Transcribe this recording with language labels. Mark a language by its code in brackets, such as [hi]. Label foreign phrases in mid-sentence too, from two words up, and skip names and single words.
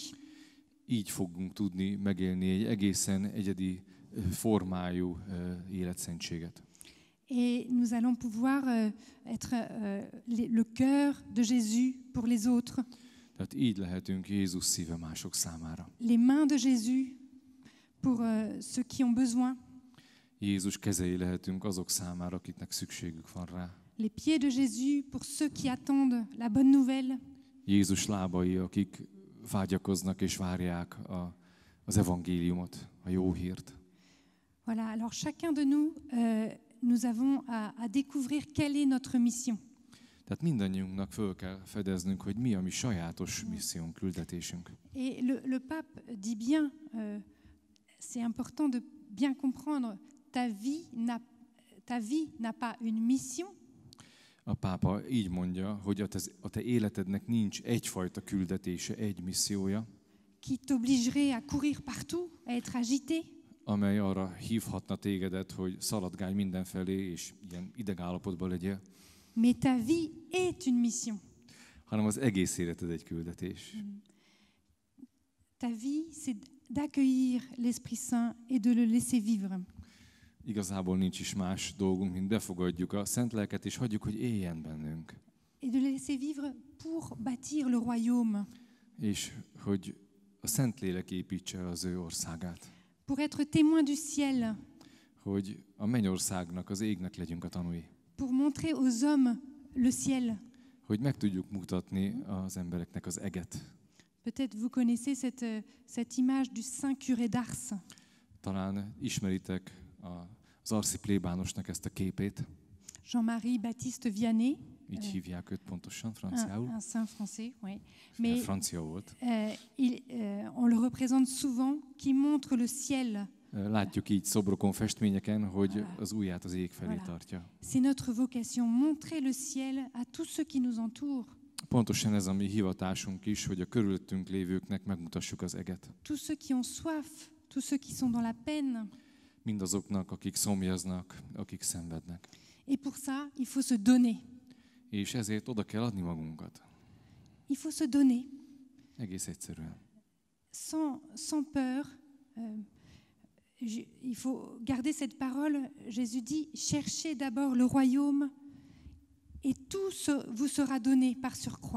[hu] így fogunk tudni megélni egy egészen egyedi formájú életszentséget. [fr] Et nous allons pouvoir être le cœur de Jésus pour les autres, [hu] Tehát így lehetünk Jézus szíve mások számára. [fr] les mains de Jésus pour ceux qui ont besoin, [hu] Jézus kezei lehetünk azok számára, akiknek szükségük van rá. [fr] les pieds de Jésus pour ceux qui attendent la bonne nouvelle, [hu] Jézus lábai, akik vágyakoznak és várják az evangéliumot, a jó hírt. [fr] Voilà, alors chacun de nous, nous avons à découvrir quelle est notre mission. [hu] Tehát mindannyiunknak föl kell fedeznünk, hogy mi a mi sajátos missziónk, küldetésünk. [fr] Et le pape dit bien, c'est important de bien comprendre, ta vie n'a pas une mission, [hu] A pápa így mondja, hogy a te életednek nincs egyfajta küldetése, egy missziója, [fr] qui t'obligerait à courir partout, à être agité, [hu] amely arra hívhatna tégedet, hogy szaladgálj mindenfelé, és ilyen idegállapotban legyél, [fr] mais ta vie est une mission. [hu] hanem az egész életed egy küldetés. [fr] Ta vie, c'est d'accueillir l'Esprit Saint et de le laisser vivre. [hu] Igazából nincs is más dolgunk, mint befogadjuk a Szent Lelket, és hagyjuk, hogy éljen bennünk. [fr] Et de le laisser vivre pour bâtir le royaume, [hu] És hogy a Szentlélek építse az ő országát. [fr] pour être témoin du ciel, [hu] Hogy a mennyországnak, az égnek legyünk a tanúi. [fr] pour montrer aux hommes le ciel. [hu] Hogy meg tudjuk mutatni az embereknek az eget. [fr] Peut-être vous connaissez cette image du saint curé d'Ars. [hu] Talán ismeritek az arszi plébánosnak ezt a képét. [fr] Jean-Marie Baptiste Vianney, [hu] Így hívják őt pontosan franciául. [fr] un saint français, oui. Mais, [hu] francia volt. [fr] On le représente souvent, qui montre le ciel. [hu] Látjuk így szobrokon, festményeken, hogy az ujját az ég felé tartja. [fr] C'est notre vocation, montrer le ciel à tous ceux qui nous entourent. [hu] Pontosan ez a mi hivatásunk is, hogy a körülöttünk lévőknek megmutassuk az eget. [fr] Tous ceux qui ont soif, tous ceux qui sont dans la peine. [hu] Mindazoknak, akik szomjaznak, akik szenvednek. [fr] Et pour ça, il faut se donner. [hu] És ezért oda kell adni magunkat. [fr] Il faut se donner. [hu] Egész egyszerűen. [fr] Sans peur. Il faut garder cette parole. Jésus dit, cherchez d'abord le royaume et tout vous sera donné par surcroît.